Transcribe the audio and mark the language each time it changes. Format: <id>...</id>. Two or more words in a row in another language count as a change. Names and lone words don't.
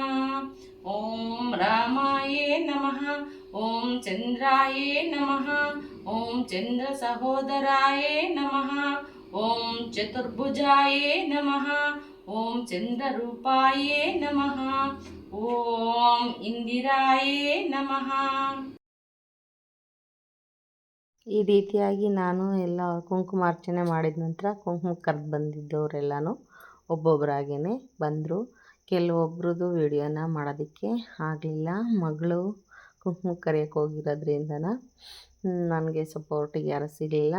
<sa>ಓಂ, ರಾಮಾಯೇ ನಮಃ ಓಂ, ಚಂದ್ರಾಯೇ ನಮಃ ಓಂ, ಚಂದ್ರ ಸಹೋದರಾಯೇ ನಮಃ ಓಂ, ಚತುರ್ಭುಜಾಯೇ ನಮಃ ಓಂ, ಚಂದ್ರರೂಪಾಯೇ ನಮಃ ಓಂ, ಇಂದಿರಾಯೇ ನಮಃ.</sa> <kn>ಈ ರೀತಿಯಾಗಿ ನಾನು ಎಲ್ಲ ಕುಂಕುಮಾರ್ಚನೆ ಮಾಡಿದ ನಂತರ ಕುಂಕುಮಕ್ಕೆ ಕರೆದು ಬಂದಿದ್ದವರೆಲ್ಲನೂ ಒಬ್ಬೊಬ್ಬರಾಗೇ ಬಂದರು. ಕೆಲವೊಬ್ರದ್ದು ವಿಡಿಯೋನ ಮಾಡೋದಕ್ಕೆ ಆಗಲಿಲ್ಲ. ಮಗಳು ಕುಂಕುಮಕ್ಕೆ ಕರೆಯೋಕ್ಕೆ ಹೋಗಿರೋದ್ರಿಂದನ ನನಗೆ ಸಪೋರ್ಟಿಗೆ ಯಾರೂ ಸಿಗಲಿಲ್ಲ.</kn>